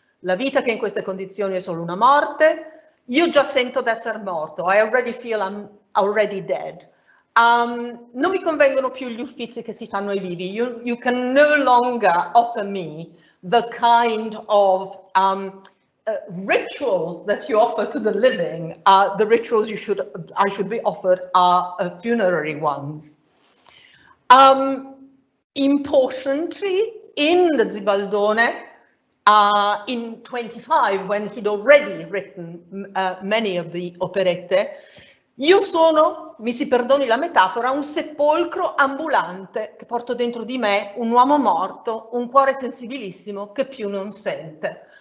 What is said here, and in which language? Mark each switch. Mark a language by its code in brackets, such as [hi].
[it] La vita che in queste condizioni è solo una morte. Io già sento d'essere morto. [en] I already feel I'm already dead. [it] Non mi convengono più gli uffizi che si fanno ai vivi. [en] You can no longer offer me the kind of rituals that you offer to the living. The rituals I should be offered are funerary ones. Importantly, in the Zibaldone, in 25, when he'd already written many of the operette, [it] io sono, mi si perdoni la metafora, un sepolcro ambulante che porto dentro di me un uomo morto, un cuore sensibilissimo che più non sente.